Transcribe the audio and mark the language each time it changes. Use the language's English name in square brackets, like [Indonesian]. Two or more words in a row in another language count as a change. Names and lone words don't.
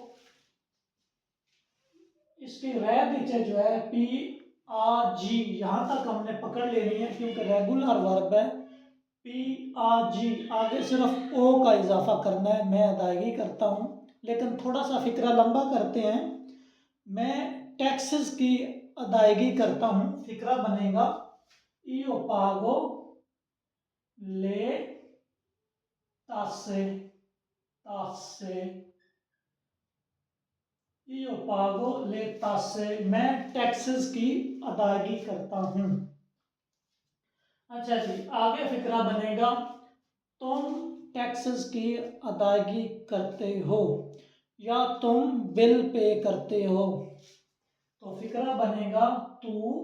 [Urdu] اس کی رے نیچے جو ہے پی آ جی، یہاں تک ہم نے پکڑ لینی ہے کیونکہ [English] regular verb [Urdu] ہے. پی آ جی، آگے صرف او کا اضافہ کرنا ہے، میں ادائیگی کرتا ہوں. لیکن تھوڑا سا فقرہ لمبا کرتے ہیں۔ میں ٹیکسز کی ادائیگی کرتا ہوں. فقرہ بنے گا [Italian] io pago le tasse, tasse। io pago le tasse, [Urdu] میں ٹیکسز کی ادائیگی کرتا ہوں. اچھا جی، آگے فقرہ بنے گا تم ٹیکسز کی ادائیگی کرتے ہو یا تم [English] bill pay [Urdu] کرتے ہو. تو فقرہ بنے گا تو.